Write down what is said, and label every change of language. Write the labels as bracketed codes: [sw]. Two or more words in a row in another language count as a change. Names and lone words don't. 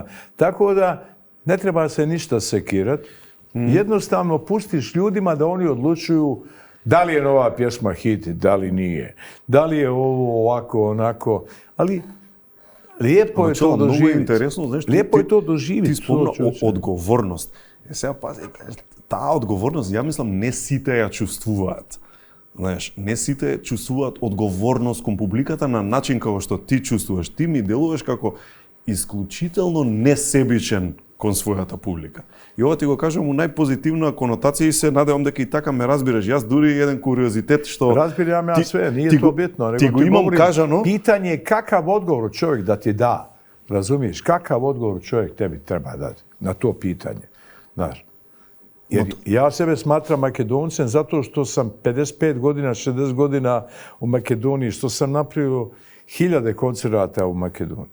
[bs] Tako da ne treba se ništa sekirati. Jednostavno pustiš ljudima da oni odlučuju da li je nova pjesma hit, da li nije. Da li je ovo ovako, onako. Ali lijepo je to doživjeti. Lijepo je to doživjeti. [mk] Ти спомна одговорност. Сега пази, таа odgovorност, ја мислам, не сите ја чувствуваат. Знаеш, не сите чувствуваат одговорност кон публиката на начин како што ти чувствуваш. Ти ми делуваш како исклучително несебичен кон својата публика. И ова ти го кажам у најпозитивна конотација и се надевам дека и така ме разбираш. Јас дури еден куриозитет што разбирам [bs] ја све, nije to bitno, nego [mk] ти го имам кажано. [bs] Pitanje je kakav odgovor čovjek da ti da. Razumiješ? Kakav odgovor čovjek tebi treba dati na to pitanje. Znaš. Jer ja sebe smatram Makedoncem zato što sam 55 godina, 60 godina u Makedoniji, što sam napravio 1000 koncerata u Makedoniji.